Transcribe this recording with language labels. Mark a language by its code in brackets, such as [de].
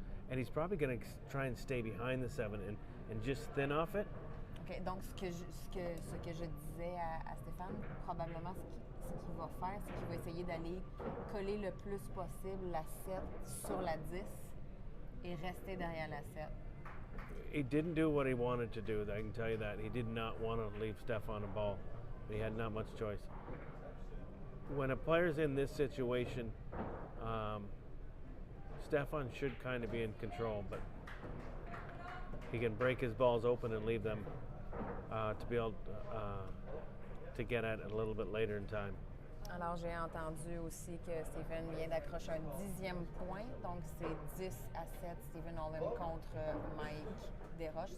[en] And he's probably going to try and stay behind the 7 and just thin off it. [fr] OK, donc ce que je disais à Stéphane, probablement ce qu'il va faire, c'est qu'il va essayer d'aller coller le plus possible la 7 sur la 10 et rester derrière la 7. [en] He didn't do what he wanted to do, I can tell you that. He did not want to leave Stefan a ball. He had not much choice. When a player's in this situation, Stefan should kind of be in control, but he can break his balls open and leave them to be able to get at it a little bit later in time. [fr] Alors, j'ai entendu aussi que Stephen vient d'accrocher un 10e point, donc c'est 10 à 7 Stephen Holm contre Mike Desroches.